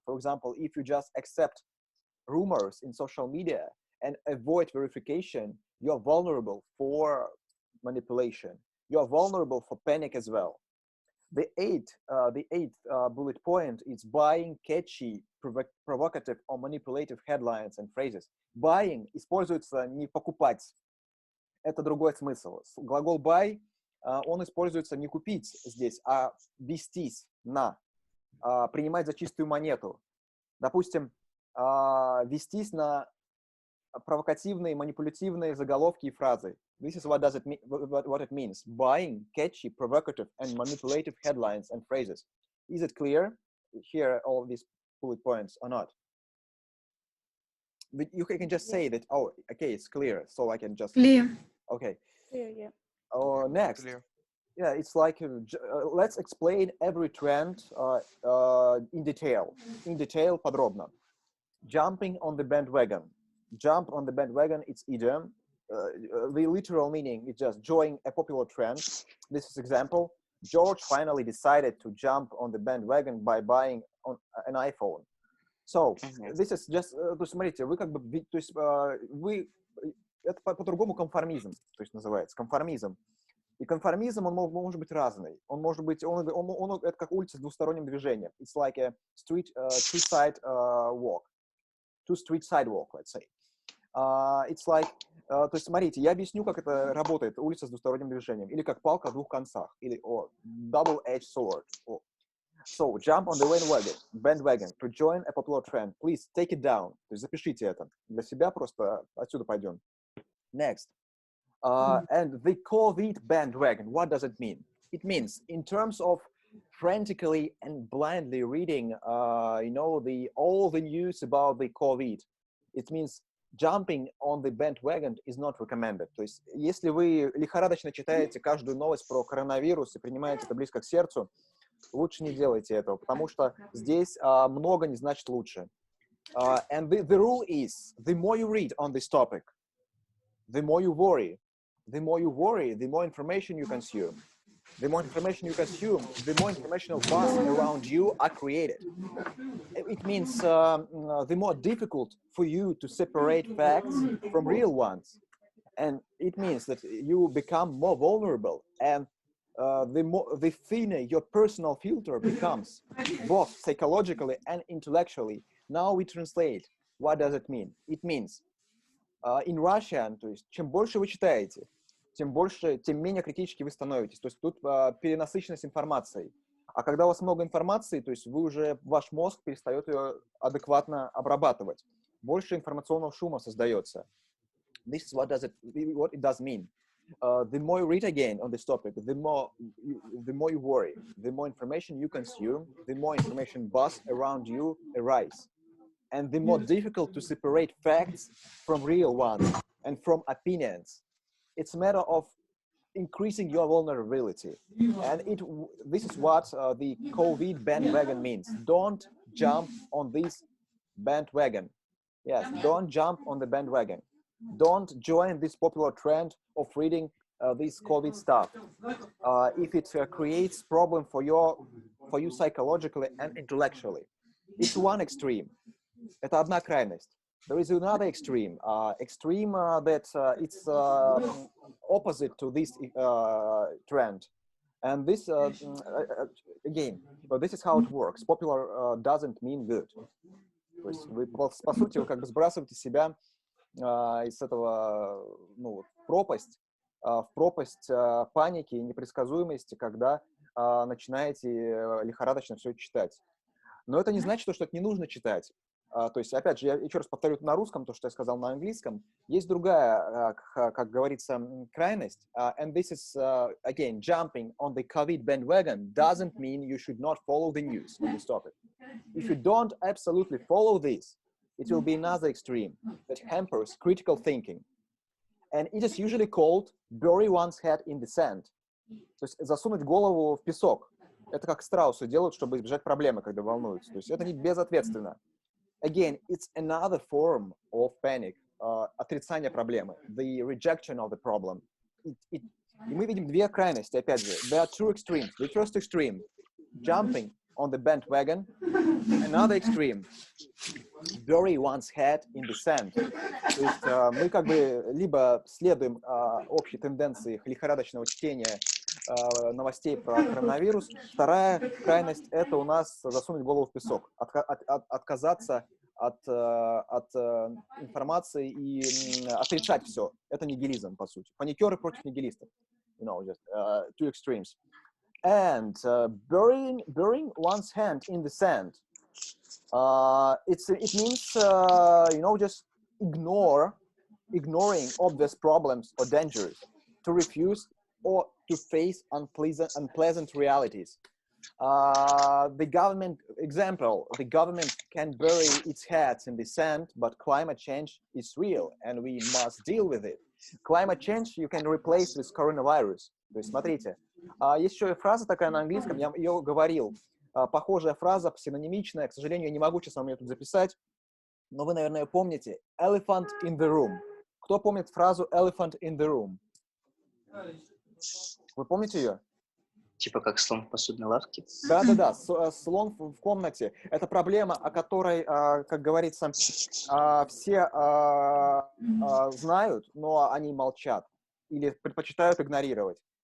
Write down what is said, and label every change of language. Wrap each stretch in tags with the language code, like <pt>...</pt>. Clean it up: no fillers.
<en>For example, if you just accept rumors in social media and avoid verification, you're vulnerable for manipulation. You're vulnerable for panic as well. The eighth bullet point is buying catchy, provocative or manipulative headlines and phrases.</en> <ru>Buying используется не покупать. Это другой смысл. Глагол buy, он используется не купить здесь, а вестись на, принимать за чистую монету. Допустим, вестись на провокативные, манипулятивные заголовки и фразы.</ru> <en>This is what it means. Buying catchy, provocative and manipulative headlines and phrases. Is it clear? Here all these bullet points or not? But you can just say that, oh, okay, it's clear. So I can just... Clear. Okay. Clear, yeah. Next. Clear. Yeah, it's like, let's explain every trend in detail. In detail, подробно. Jumping on the bandwagon. Jump on the bandwagon, it's idiom. the literal meaning is just join a popular trend. This is example. George finally decided to jump on the bandwagon by buying an iPhone. So, this is just,</en> <ru>то есть, смотрите, вы как бы, то есть, вы, это по-другому конформизм, то есть называется, конформизм. И конформизм, он может быть разный. Он может быть, это как улица с двусторонним движением.</ru> <en>It's like a two-side walk. Two-street sidewalk, let's say. It's like,</en> <ru>то есть, смотрите, я объясню, как это работает, улица с двусторонним движением. Или как палка о двух концах.</ru> <en>Или double-edged sword. So, jump on the bandwagon to join a popular trend. Please take it down.</en> <ru>То есть, запишите это. Для себя просто отсюда пойдем.</ru> <en>Next. And the COVID bandwagon, what does it mean? It means, in terms of frantically and blindly reading, all the news about the COVID, it means jumping on the bandwagon is not recommended.</en> <ru>То есть, если вы лихорадочно читаете каждую новость про коронавирус и принимаете это близко к сердцу, лучше не делайте этого, потому что здесь много не значит лучше.</ru> <en>And the rule is, the more you read on this topic, the more you worry. The more you worry, the more information you consume. The more information you consume, the more informational buzz around you are created. It means the more difficult for you to separate facts from real ones. And it means that you become more vulnerable, and the thinner your personal filter becomes, both psychologically and intellectually. Now we translate. What does it mean? It means, in Russian,</en> <ru>то есть, чем больше вы читаете, тем менее критически вы становитесь. То есть тут перенасыщенность информацией. А когда у вас много информации, то есть ваш мозг перестает ее адекватно обрабатывать. Больше информационного шума создается.</ru> <en>This is what it does mean. The more you read again on this topic, the more you worry. The more information you consume, the more information buzz around you arise. And the more difficult to separate facts from real ones and from opinions. It's a matter of increasing your vulnerability. And this is what the COVID bandwagon means. Don't jump on this bandwagon. Yes, don't jump on the bandwagon. Don't join this popular trend of reading this COVID stuff. If it creates problem for you psychologically and intellectually. It's one extreme.</en> <ru>Это одна крайность.</ru> <en>There is another extreme, that it's opposite to this trend. And this, again, this is how it works. Popular doesn't mean good.</en> <ru>То есть вы, по сути, вы как бы сбрасываете себя из этого, в пропасть паники и непредсказуемости, когда начинаете лихорадочно все читать. Но это не значит, что это не нужно читать. То есть, опять же, я еще раз повторю на русском то, что я сказал на английском. Есть другая, как говорится, крайность.</ru> <en>And this is, again, jumping on the COVID bandwagon doesn't mean you should not follow the news on this topic. If you don't absolutely follow this, it will be another extreme that hampers critical thinking. And it is usually called bury one's head in the sand.</en> <ru>То есть засунуть голову в песок. Это как страусы делают, чтобы избежать проблемы, когда волнуются. То есть это не безответственно.</ru> <en>Again, it's another form of panic,</en> <ru>отрицание проблемы,</ru> <en>the rejection of the problem.</en> <ru>И мы видим две крайности, опять же.</ru> <en>There are two extremes. The first extreme, jumping on the bandwagon. Another extreme, bury one's head in the sand.</en> <ru>То есть мы как бы либо следуем общей тенденции лихорадочного чтения новостей про коронавирус. Вторая крайность – это у нас засунуть голову в песок, отказаться от информации и отрицать все. Это нигилизм, по сути. Паникеры против нигилистов.</ru> <en>Just two extremes. And burying one's hand in the sand, it means, just ignoring obvious problems or dangers, to refuse or to face unpleasant realities. The government can bury its heads in the sand, but climate change is real, and we must deal with it. Climate change you can replace with coronavirus.</en> <ru>То есть, смотрите, есть еще фраза такая на английском, я ее говорил, похожая фраза, синонимичная, к сожалению, я не могу сейчас вам ее тут записать, но вы, наверное, помните.</ru> <en>Elephant in the room.</en> <ru>Кто помнит фразу</ru> <en>elephant in the room?</en> <ru>Вы помните ее? Типа как слон в посудной лавке? Да-да-да, слон в комнате. Это проблема, о которой, как говорится, все знают, но они молчат или предпочитают игнорировать.</ru>